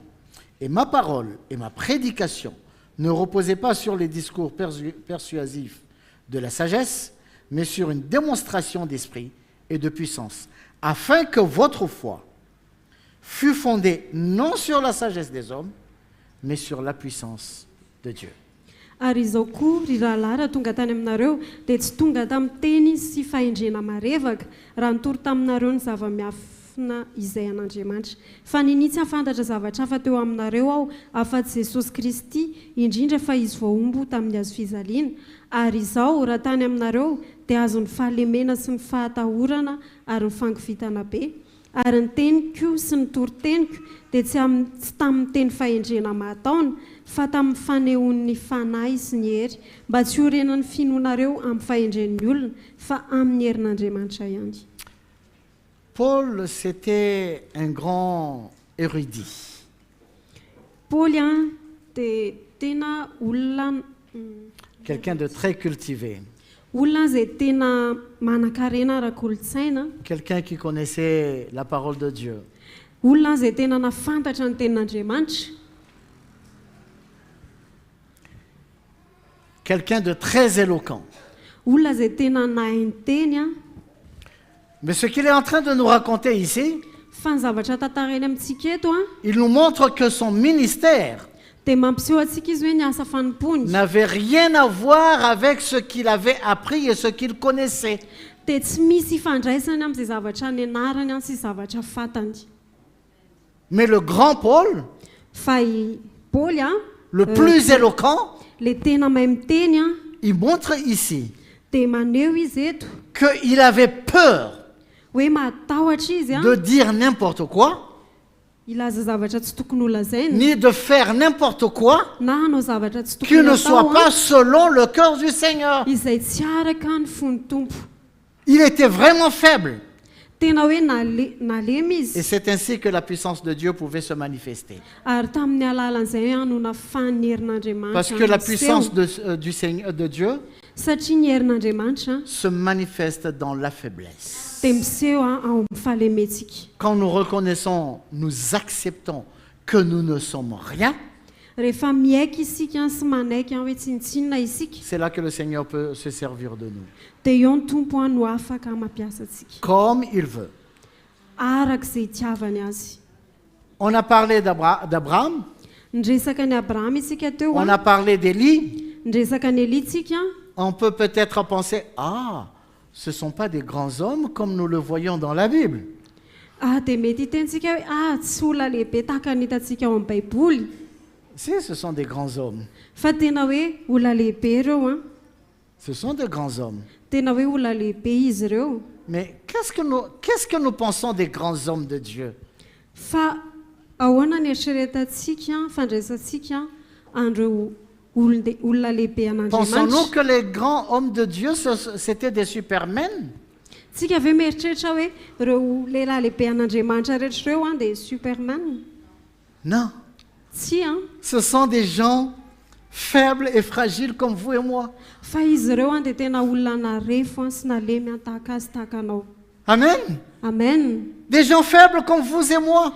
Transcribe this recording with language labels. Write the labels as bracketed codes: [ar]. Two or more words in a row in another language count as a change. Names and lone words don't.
[fr] Et ma parole et ma prédication ne reposaient pas sur les discours persuasifs de la sagesse, mais sur une démonstration d'esprit et de puissance, afin que votre foi fût fondée non sur la sagesse des hommes, mais sur la puissance de Dieu. [mg] Ary izao koa ry rahalahy raha tonga tany aminareo dia tsy tonga tamin'ny teny sy fahendrena marevaka raha nitory taminareo ny zava-miafina izay an'Andriamanitra. Fa ninitsy hafantatra zavatra hafa teo aminareo aho afa-tsy Jesosy Kristy indrindra fa izy voaombo tamin'ny hazo fizaliana. Ary izao raha tany aminareo dia azon'ny fahalemena sy ny fahatahorana ary ny fangovitana be. Ary ny teniko sy ny toroteniko dia tsy tamin'ny teny fahendrena mahataona fa tamin'ny fanehoan'ny fanahy sy ny hery mba tsy horenan'ny finoanareo amin'ny fahendren'ny olona fa amin'ny herin'Andriamanitra ihany. [fr] Paul, c'était un grand érudit. [mg] Paoly dia tena olona [fr] Quelqu'un de très cultivé. [mg] olona izay tena manan-karena ara-kolontsaina, [fr] Quelqu'un qui connaissait la parole de Dieu. [mg] olona izay tena nafantatra ny tenin'Andriamanitra, [fr] Quelqu'un de très éloquent. [mg] olona izay tena nahay ny teny a. [fr] Mais ce qu'il est en train de nous raconter ici, [mg] Fa ny zavatra tantarany amintsika eto a [fr] il nous montre que son ministère [mg] dia mampiseho antsika izy hoe ny asa fanimpony [fr] n'avait rien à voir avec ce qu'il avait appris et ce qu'il connaissait. [mg] dia tsy misy ifandraisany amin'izay zavatra nianarany sy zavatra fantany. [fr] Mais le grand Paul, [mg] Fa i Paoly a [fr] le plus éloquent, [mg] le tena mahay miteny a [fr] il montre ici [mg] dia maneho izy eto [fr] qu'il avait peur [mg] hoe matahotra izy a [fr] de dire n'importe quoi, [mg] ilaza zavatra tsy tokony ho lazaina [fr] ni de faire n'importe quoi [mg] na hanao zavatra tsy [fr] qui [mg] tokony [fr] ne [mg] atao [fr] soit pas selon le cœur du Seigneur. [mg] izay tsy araka ny fon'ny tompo. [fr] Il était vraiment faible. [mg] Tena hoe nalemy [fr] Et [mg] izy [fr] c'est ainsi que la puissance de Dieu pouvait se manifester. [mg] ary tamin'ny alalan'izay hoe no nafahan'ny [fr] Parce que la [mg] herin'Andriamanitra [fr] puissance du Seigneur, de Dieu [mg] satria ny herin'Andriamanitra [fr] se manifeste dans la faiblesse. [mg] dia miseho ao amin'ny fahalementsika. [fr] Quand nous reconnaissons, nous acceptons que nous ne sommes rien, [mg] Rehefa miaiky isika sy manaiky hoe tsinitsinina isika [fr] c'est là que le Seigneur peut se servir de nous, [mg] dia eo ny tompo no afaka mampiasa antsika [fr] comme il veut. [mg] arak'izay itiavany azy. [fr] On a parlé d'Abraham, [mg] Nresaka ny Abrahama isika teo [fr] on a a parlé d'Élie. [mg] nresaka ny Elia tsika. [fr] On peut peut-être penser, ah, ce ne sont pas des grands hommes comme nous le voyons dans la Bible. [mg] Dia mety hitentsika hoe tsy olona lehibe tahaka ny hitantsika ao amin'ny baiboly [fr] Si, ce sont des grands hommes. [mg] fa tena hoe olona lehibe ireo a [fr] Ce sont des grands hommes. [mg] tena hoe olona lehibe izy ireo. [fr] Mais qu'est-ce que nous pensons des grands hommes de Dieu? [mg] Fa ahoana ny eritreretantsika fandraisantsika andreo olona lehibe [fr] Pensons-nous [mg] an'Andriamanitra? [fr] que les grands hommes de Dieu, c'était des supermen? [mg] Tsika ve mieritreritra hoe ireo lehilahy lehibe an'Andriamanitra rehetra ireo dia superman? [fr] Non. [mg] Tsy a [fr] Ce sont des gens faibles et fragiles comme vous et moi. [mg] fa izy ireo dia tena olona narefo sy nalemy tahaka azy tahaka anao. Amen. amen. [fr] Des gens faibles comme vous et moi.